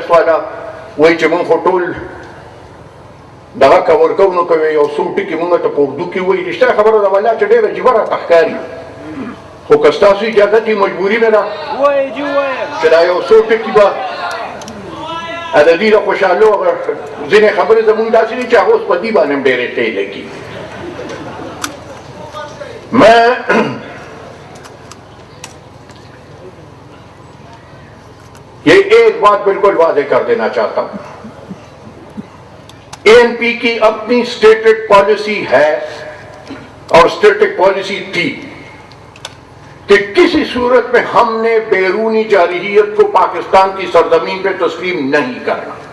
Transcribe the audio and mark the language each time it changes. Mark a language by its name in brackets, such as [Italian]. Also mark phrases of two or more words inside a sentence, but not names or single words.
[Pashto] والا وایي چې مونږ خو ټول دغه کور کوو نو کوي یو څو ټکي مونږ ته په اردو کې وایي رښتیا خبره ده والله چې ډېره عجیبه راته ښکاري خو که ستاسو اجازت یې مجبوري مې ده چې دا یو څو ټکي به د دې د خوشحالو ځینې خبرې زمونږ داسې دي چې هغه اوس په دې باندې هم ډېرې ښې لګي [Urdu] میں یہ ایک بات بالکل واضح کر دینا چاہتا ہوں ANP کی اپنی [English] stated policy [Urdu] ہے اور [English] stated policy [Urdu] تھی کہ کسی صورت میں ہم نے بیرونی جارحیت کو پاکستان کی سرزمین پہ تسلیم نہیں کرنا